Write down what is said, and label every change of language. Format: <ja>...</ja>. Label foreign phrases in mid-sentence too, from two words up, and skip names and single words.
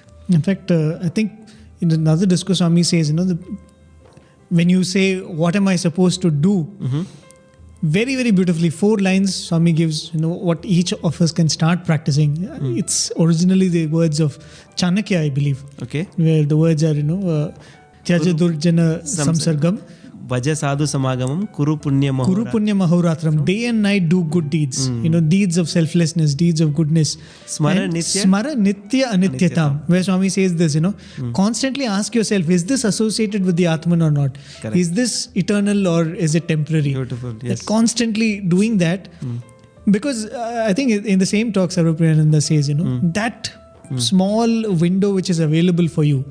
<en>In fact, I think in another discourse, Swami says, when you say, what am I supposed to do? Very, very beautifully, 4 lines Swami gives, what each of us can start practicing. It's originally the words of Chanakya, I believe. Okay. Where the words are,</en> <sa>Tyaja Durjana Samsargam. Vaja sadhu samagamam, kuru punya mahoratram.</sa> <en>Day and night do good deeds. Deeds of selflessness, deeds of goodness.</en> <sa>Smara nitya anityatam.</sa> <en>Where Swami says this, constantly ask yourself, is this associated with the Atman or not? Correct. Is this eternal or is it temporary? Beautiful, yes. That constantly doing that. Because I think in the same talk, Sarvapriyananda says, that small window which is available for you,</en>